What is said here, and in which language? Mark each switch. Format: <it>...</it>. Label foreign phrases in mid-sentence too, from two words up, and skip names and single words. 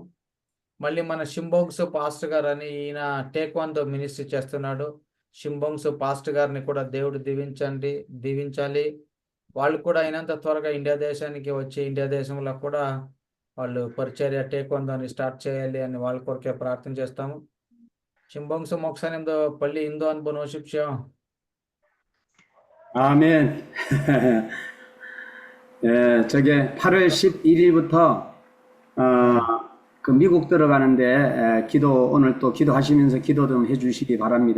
<te>మళ్ళీ మన షింబోంగ్స్ పాస్టర్ గారు అని ఈయన టేక్వాందో మినిస్ట్రీ చేస్తున్నాడు. షింబోంగ్స్ పాస్టర్ గారిని కూడా దేవుడు దీవించాలి. వాళ్ళు కూడా అయినంత త్వరగా ఇండియా దేశానికి వచ్చి ఇండియా దేశంలో కూడా వాళ్ళు పరిచర్య టేక్వాందోని స్టార్ట్ చేయాలి అని వాళ్ళ కొరకే ప్రార్థన చేస్తాము.</te> <ko>షింబోంగ్స్ 목사님도 빨리 인도 한번 오십시오. 아멘. 예, 저게 8월 11일부터 그 미국 들어가는데 기도 오늘 또 기도하시면서 기도 좀 해주시기 바랍니다.</ko>